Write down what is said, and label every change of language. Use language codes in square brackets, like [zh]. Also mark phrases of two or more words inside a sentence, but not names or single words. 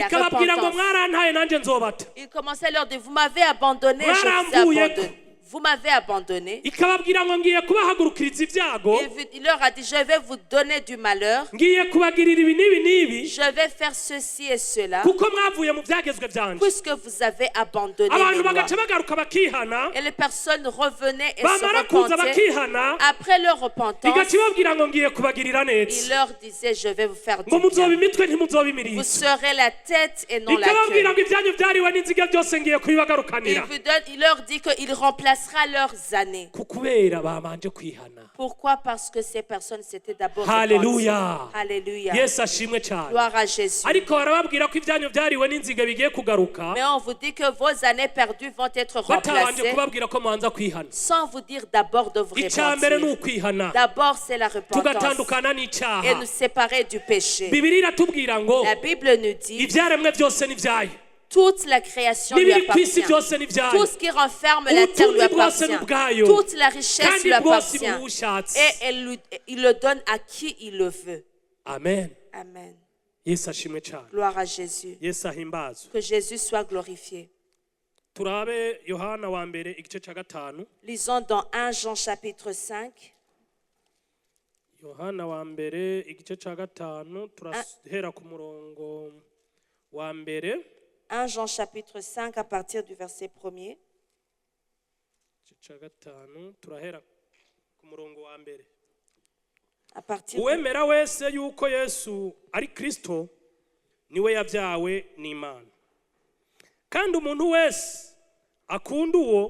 [rn] ikababwira ngo repentance. mwarantaye nanjye nzobata [fr] Il commençait à leur dire, vous m'avez abandonné, je vous ai abandonné. Vous m'avez abandonné. [rn] ikababwira ngo ngiye kubahagurukiriza ibyago [fr] Il leur a dit, je vais vous donner du malheur. [rn] ngiye kubagirira ibi n'ibi n'ibi [fr] Je vais faire ceci et cela. [rn] kuko mwavuye mu byagezwe byanje [fr] Puisque vous avez abandonné [rn] abantu [fr] mes lois. [rn] bagaca bagaruka bakihana [fr] Et les personnes revenaient et se [rn] bamara kuza [fr] repentaient. [rn] bakihana [fr] Après leur repentance, [rn] igaca ibabwira ngo ngiye kubagirira [fr] il [rn] neza [fr] leur disait, je vais vous faire du [rn] ngo muzoba [fr] bien. [rn] imitwe ntimuzoba [fr] Vous [rn] imirizo [fr] serez la tête et non la [rn] ikababwira [fr] queue. [rn] ngo ibyanyu byariwe n'inziga byose ngiye kubibagarukanira [fr] Il leur dit qu'il remplacera leurs années. [rn] kukubera babanje kwihana [fr] Pourquoi? Parce que ces personnes s'étaient d'abord Hallelujah. repenties. Alléluia. [rn] yesu ashimwe cyane [fr] Gloire à Jésus. [rn] ariko barababwira ko ibyanyu byariwe n'inziga bigiye kugaruka [fr] Mais on vous dit que vos années perdues vont être [rn] batabanje [fr] remplacées [rn] kubabwira ko mubanza kwihana [fr] sans vous dire d'abord de vous [rn] icya mbere ni [fr] repentir. [rn] ukwihana [fr] D'abord, c'est la repentance [rn] tugatandukana [fr] et [rn] n'icyaha [fr] nous séparer du péché. [rn] bibiri iratubwira ngo [fr] La Bible nous dit [rn] ibyaremwe byose ni ibyayo [fr] toute la création lui [rn] n'ibiri ku isi [fr] appartient. [rn] byose ni ibyayo [fr] Tout ce qui renferme la terre lui [rn] ubutunzi bwose ni [fr] appartient. [rn] ubwayo [fr] Toute la richesse [rn] kandi [fr] lui [rn] bwose [fr] appartient. [rn] bubushatse [fr] Et il le donne à qui il le veut. [rn] amen [fr] Amen. [rn] yesu ashimwe cyane [fr] Gloire à Jésus. [rn] yesu ahimbazwe [fr] Que Jésus soit glorifié. [rn] turabe yohana wa mbere igice cya gatanu [fr] Lisons dans 1 Jean chapitre 5. [rn] yohana wa mbere igice cya gatanu turahera ku murongo wa mbere [fr] 1 Jean chapitre 5 à partir du verset 1er. [rn] igice cya gatanu turahera ku murongo wa mbere [fr] À partir [rn] uwemera wese yuko yesu ari kristo niwe yabyawe n'imana kandi umuntu wese akunda uwo